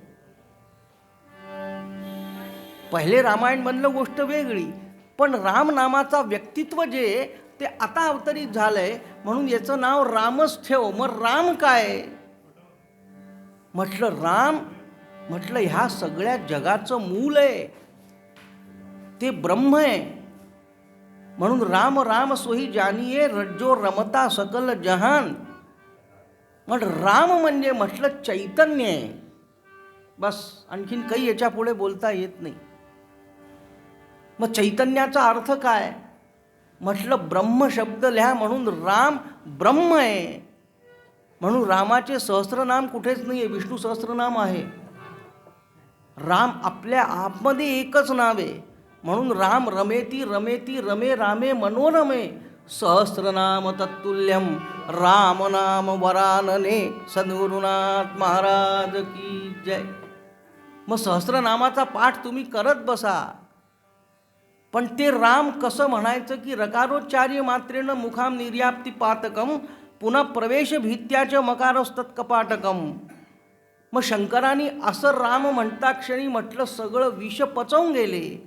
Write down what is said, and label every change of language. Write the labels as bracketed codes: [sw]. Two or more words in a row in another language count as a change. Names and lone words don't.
[mr] पहिले रामायणमधलं गोष्ट वेगळी, पण राम नामाचा व्यक्तित्व जे ते आता अवतरित झालंय म्हणून याचं नाव रामच ठेव. मग राम काय? म्हटलं राम म्हटलं ह्या सगळ्या जगाचं मूल आहे, ते ब्रह्म आहे. म्हणून [hi] राम राम सोही जानिये रज्जो रमता सकल जहान. [mr] मग राम म्हणजे म्हटलं चैतन्य आहे, बस आणखीन काही याच्या पुढे बोलता येत नाही. मग चैतन्याचा अर्थ काय? म्हटलं ब्रह्म शब्द लिहा, म्हणून राम ब्रह्म आहे. म्हणून रामाचे सहस्रनाम कुठेच नाही आहे, विष्णू सहस्रनाम आहे. राम आपल्या आतमध्ये एकच नाव आहे. म्हणून [sa] राम रमेती रमेती रमे रामे मनोरमे सहस्रनाम तत्तुल्यम राम नाम वरानने. [hi] सद्गुरुनाथ महाराज की जय. [mr] मग सहस्रनामाचा पाठ तुम्ही करत बसा, पण ते राम कसं म्हणायचं की [sa] रकारोच्चार्य मात्रेनं मुखाम निर्याप्ती पातकम पुन्हा प्रवेश भीत्याच मकारस्तत्कपाटकम. [mr] मग शंकरांनी असं राम म्हणता क्षणी म्हटलं सगळं विष पचवून गेले.